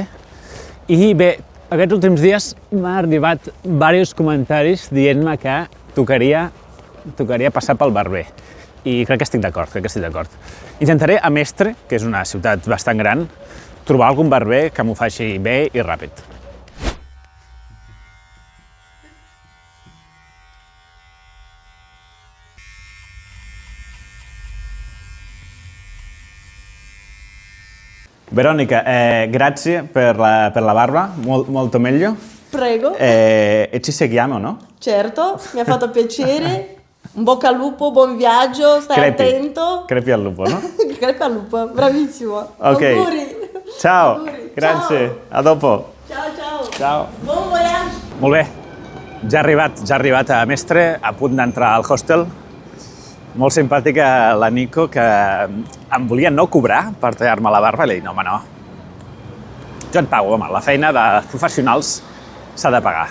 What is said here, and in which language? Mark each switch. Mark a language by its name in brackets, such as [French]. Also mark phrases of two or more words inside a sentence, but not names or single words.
[Catalan] I bé, aquests últims dies m'ha arribat diversos comentaris dient-me que tocaria passar pel barber. I crec que estic d'acord, Intentaré a Mestre, que és una ciutat bastant gran, trobar algun barber que m'ho faci bé i ràpid. [Italian] Veronica, grazie per la barba, molto meglio. Prego. E ci seguiamo, no? Certo, mi ha fatto piacere. Un bocca al lupo, buon viaggio, stai attento. Crepi al lupo, no? Crepi al lupo, bravissimo. Ok. Auguri. Ciao, Auguri. grazie, Ciao. a dopo. Ciao. Ciao. [French] Bon voyage. [Catalan] Molt bé, ja ha arribat a Mestre, a punt d'entrar al hostel. Molt simpàtica la Nico, que em volia no cobrar per tallar-me la barba, i li dic, no, home, no. Jo et pago, home, la feina dels professionals s'ha de pagar.